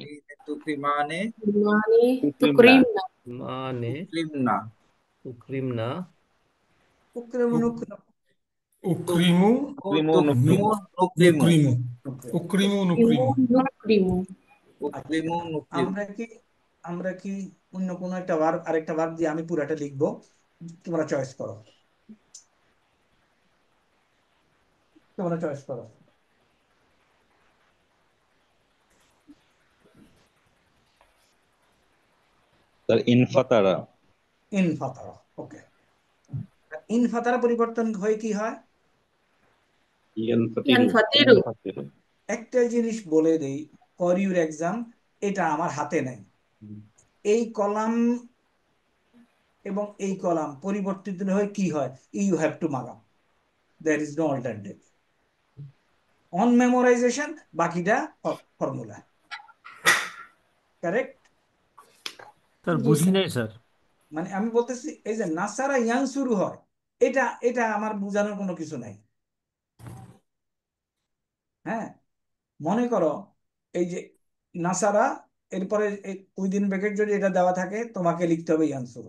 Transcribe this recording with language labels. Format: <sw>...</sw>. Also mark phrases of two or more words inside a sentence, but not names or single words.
<ar>তুকরিমানে</ar> <bn>মানে</bn> <ar>তুকরিমনা তুকরিমনা</ar> <bn>মানে</bn> <ar>তুকরিমনা। তুকরিমনা উকরিমু উকরিমু তুকরিমু তুকরিমু নুকরিমু নুকরিমু। উকরিমু ক্রিমু নুকরিমু। ক্রিমু أُكْرِمُ نُكْرِمُ.</ar> <bn>আমরা কি অন্য কোনো একটা ভার্ব, আরেকটা ভার্ব দিয়ে আমি পুরাটা লিখবো, তোমরা চয়েস করো, তোমরা চয়েস করো। স্যার ইনফাতারা। ইনফাতারা, ওকে। ইনফাতারা পরিবর্তন হয়ে কি হয়?</bn> <ar>ইয়ানফাতিরু ফাতিরু</ar> <bn>একটা জিনিস বলে দেই</bn> <en>for your exam,</en> <bn>এটা আমার হাতে নেই। এই কলাম এবং এই কলাম পরিবর্তিত হয়ে কি হয়?</bn> <en>You have to</en> <bn>মাগাম,</bn> <en>there is no alternative. on memorization,</en> <bn>বাকিটা ফর্মুলা। কারেক্ট? স্যার জি বুঝি স্যার নাই স্যার। মানে আমি বলতেছি এই যে নাসারা ইয়াং শুরু হয়, এটা এটা আমার বোঝানোর কোনো কিছু নাই। হ্যাঁ, মনে করো এই যে নাসারা, এরপরে</bn> <en>within bracket</en> <bn>যদি এটা দেওয়া থাকে, তোমাকে লিখতে হবে ইয়াং শুরু।</bn>